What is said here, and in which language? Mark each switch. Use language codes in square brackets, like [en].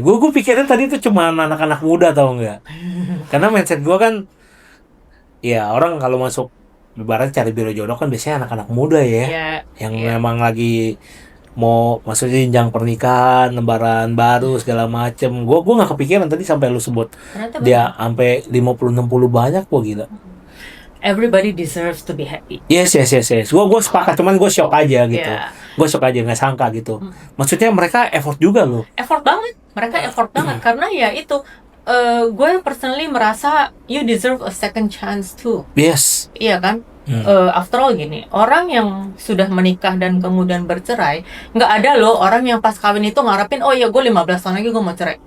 [id] Gue pikirnya tadi itu cuma anak-anak muda, tau nggak? Karena mindset gue kan, ya orang kalau masuk ibaratnya cari biro jodoh kan biasanya anak-anak muda ya, Ya, yang ya. memang lagi mau maksudnya jenjang pernikahan, lembaran baru segala macem. Gue nggak kepikiran tadi sampai lu sebut Ternyata dia banyak. sampai 50-60 banyak, gua gila. [en] Everybody deserves to be happy. Yes, yes, yes, yes. [id] Gue sepakat, cuman gue shock aja gitu. Ya, Gue shock aja, nggak sangka gitu. mm, Maksudnya mereka effort juga loh. effort banget. Mereka effort banget karena ya itu. Gue [en] personally [id] merasa [en] you deserve a second chance too. Yes. [id] Iya kan? Hmm. [en] After all [id] gini, orang yang sudah menikah dan kemudian bercerai, nggak ada loh orang yang pas kawin itu ngarepin, oh ya gue 15 tahun lagi gue mau cerai.